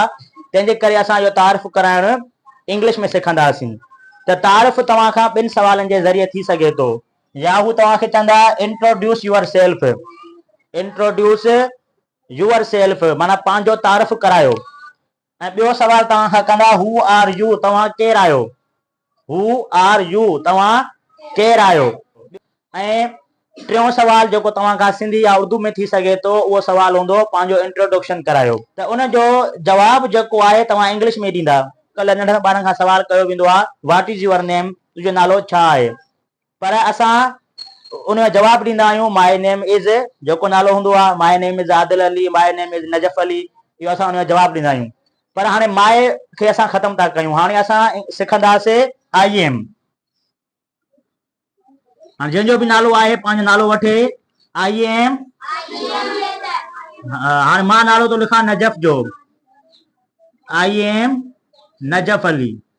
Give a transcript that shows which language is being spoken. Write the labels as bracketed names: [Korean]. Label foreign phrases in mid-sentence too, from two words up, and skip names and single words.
[Sindhi] तंहिंजे करे असां इहो तारीफ़ कराइण इंग्लिश में सिखंदासीं। त तारीफ़ तव्हां खां 2 सवालनि जे ज़रिए थी सघे थो। या हू तव्हांखे चवंदा [English] introduce yourself, introduce yourself [Sindhi] माना पंहिंजो तारीफ़ करायो। ऐं ॿियो सवाल तव्हां खां कंदा [English] who are you, [Sindhi] तव्हां केरु आहियो, [English] who are you, [Sindhi] तव्हां केरु आहियो। ऐं टियों सवाल जेको तव्हां खां सिंधी या उर्दू में थी सघे थो उहो सवाल हूंदो पंहिंजो इंट्रोडक्शन करायो। त उन जो जवाबु जेको आहे तव्हां इंग्लिश में ॾींदा। कल्ह नंढनि ॿारनि खां सवाल कयो वेंदो आहे [English] what is your name, [Sindhi] तुंहिंजो नालो छा आहे। पर असां उन जो जवाबु ॾींदा आहियूं [English] my name is, [Sindhi] जेको नालो हूंदो आहे [English] my name is [Sindhi] आदिल अली, [English] my name is [Sindhi] नजफ अली, इहो असां उन जो जवाबु ॾींदा आहियूं। पर हाणे माए खे असां ख़तमु था कयूं। हाणे असां सिखंदासीं [English] I am. [Sindhi] हाणे जंहिंजो बि नालो आहे पंहिंजो नालो वठे [English] I am. [Sindhi] हाणे मां नालो थो लिखां नजफ जो, [English] I am [Sindhi] नजफ अली।